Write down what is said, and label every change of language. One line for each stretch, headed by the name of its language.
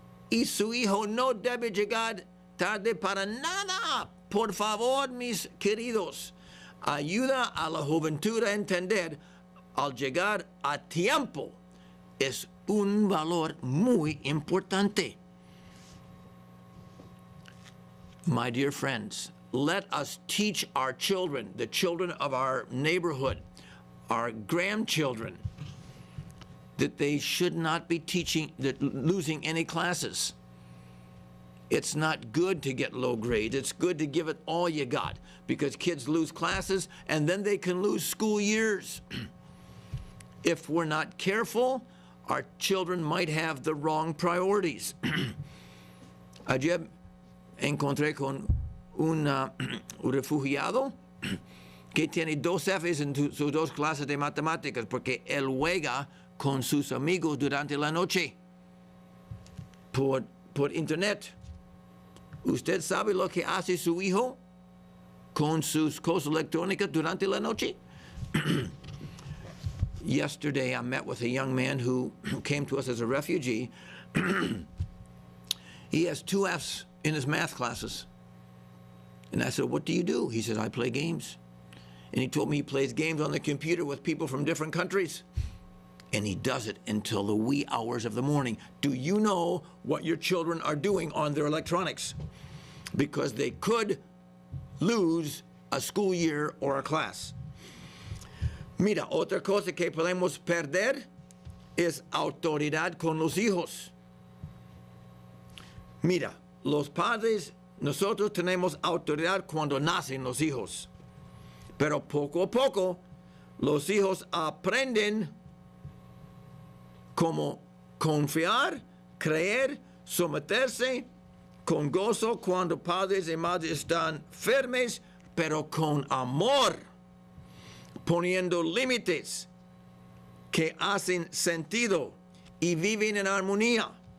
Spanish: Y su hijo no debe llegar tarde para nada. Por favor, mis queridos, ayuda a la juventud a entender, al llegar a tiempo es un valor muy importante.
English: My dear friends, let us teach our children, the children of our neighborhood, our grandchildren, that they should not be losing any classes. It's not good to get low grades. It's good to give it all you got, because kids lose classes and then they can lose school years. If we're not careful, our children might have the wrong priorities.
Spanish: Ayer encontré con un refugiado que tiene 2 Fs en sus 2 clases de matemáticas porque él juega con sus amigos durante la noche por internet. ¿Usted sabe lo que hace su hijo con sus cosas electrónicas durante la noche?
English: Yesterday, I met with a young man who came to us as a refugee. He has 2 Fs in his math classes. And I said, what do you do? He says, I play games. And he told me he plays games on the computer with people from different countries. And he does it until the wee hours of the morning. Do you know what your children are doing on their electronics? Because they could lose a school year or a class.
Spanish: Mira, otra cosa que podemos perder es autoridad con los hijos. Mira, los padres, nosotros tenemos autoridad cuando nacen los hijos. Pero poco a poco, los hijos aprenden cómo confiar, creer, someterse con gozo cuando padres y madres están firmes, pero con amor, poniendo límites que hacen sentido y viven en armonía.